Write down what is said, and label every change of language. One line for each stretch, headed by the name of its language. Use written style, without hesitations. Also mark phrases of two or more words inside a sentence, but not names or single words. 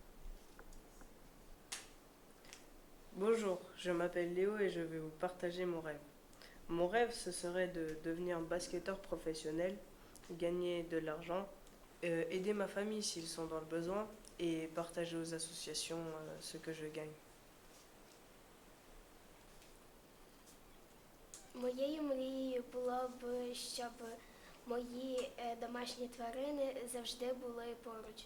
French: Bonjour, je m'appelle Léo et je vais vous partager mon rêve. Mon rêve, ce serait de devenir basketteur professionnel, gagner de l'argent, aider ma famille s'ils sont dans le besoin et partager aux associations ce que je gagne.
Ukrainian: Моєю мрією було б, щоб мої домашні тварини завжди були поруч.